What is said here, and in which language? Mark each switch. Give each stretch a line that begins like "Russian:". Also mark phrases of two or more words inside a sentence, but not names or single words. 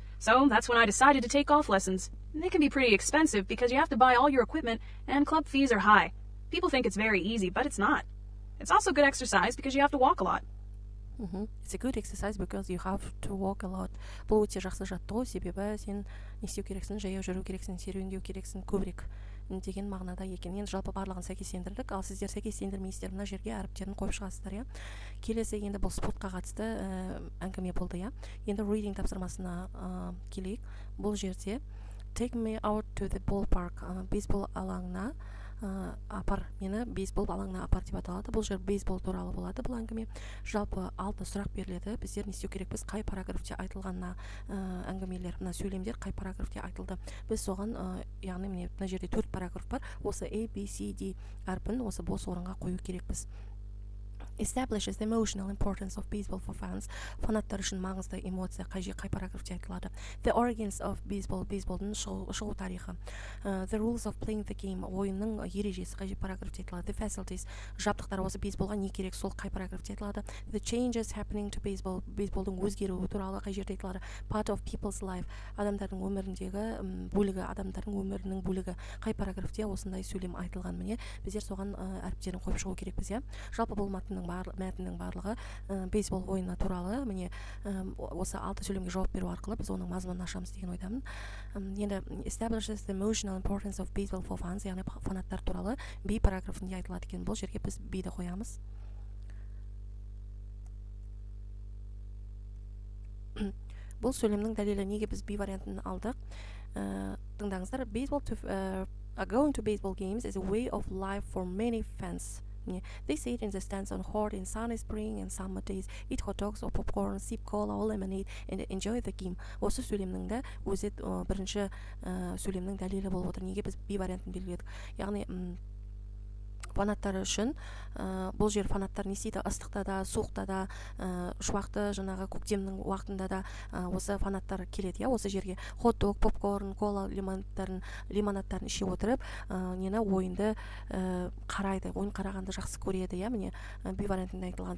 English: So that's when I decided to take golf lessons. They can be pretty expensive because you have to buy all your equipment and club fees are high. People think it's very easy, but it's not. It's also good exercise because you have to walk a lot. It's a good exercise because you have to walk a lot.
Kazakh: Бұл өте жақсы жаттығу, себебі сен не істеу керексің, жаяу жүру керексің, серуендеу керексің, көбірек деген мағынада екен. Енді жалпы барлығын сәйкестендірдік, ал сіздер сәйкестендірмейсіздер, мына жерге әріптерін қойып шығасыздар. Келесі енді бұл спортқа қатысты әңгіме болды. Енді reading тапсырмасына келейік. Бұл жерде
English: take me out to the ballpark,
Kazakh: бейсбол алаңына апар, мені бейсбол алаңына апар деп аталады. Бұл жер бейсбол туралы болады бұл әңгіме. Жалпы алты сұрақ беріледі. Біздер не істеу керекпіз? Қай параграфте айтылғанына әңгімелер, мына сөйлемдер қай параграфте айтылды. Біз соған, яғни міне мына жерде 4 параграф бар. Осы A, B, C, D әрпін осы бос орынға қою керекпіз.
English: Establishes the emotional importance of baseball for fans.
Kazakh: Фанаттар үшін маңызды эмоция қай параграфте айтылады.
English: The origins of baseball,
Kazakh: бейсболдың шығу тарихы.
English: The rules of playing the game,
Kazakh: ойынның ережесі қай параграфте айтылады.
English: The facilities,
Kazakh: жабдықтар осы бейсболға не керек, сол қай параграфте айтылады.
English: The changes happening to baseball,
Kazakh: бейсболдың өзгеруі туралы қай жерде айтылады.
English: Part of people's life,
Kazakh: адамдардың өміріндегі бөлігі, адамдардың өмірінің бөлігі қай параграфте осындай сөйлем айтылған. Міне біздер соған әріптерін қойып шығу керекпіз, иә. Жалпы бұл мәтіннің барлығы бейсбол ойыны туралы. Міне осы 6 сөйлемге жауап беру арқылы біз оның мазмұнын ашамыз деген ойдамын.
English: Енді establishes the emotional importance of baseball for fans,
Kazakh: яғни фанаттар туралы B параграфында айтылады екен. Бұл жерге біз B-ді қоямыз. Бұл сөйлемнің дәлелі, неге біз B вариантын алдық? Тыңдаңыздар.
English: Going to baseball games is a way of life for many fans. They sit in the stands on hot in sunny spring and summer days, eat hot dogs or popcorn, sip cola or lemonade, and enjoy the game.
Kazakh: Осы сөйлемнің де өзі бірінші сөйлемнің дәлелі болып отыр. Неге біз B вариантын белгіледік? Яғни фанаттар үшін бұл жер фанаттар не істейді? Ыстықта да, суықта да, шуақты жаңағы көктемнің уақытында да осы фанаттар келеді, иә, осы жерге хот-дог, попкорн, кола, лимонадтарын іше отырып, нені ойынды қарайды, ойын қарағанды жақсы көреді, иә, міне B вариантында айтылған.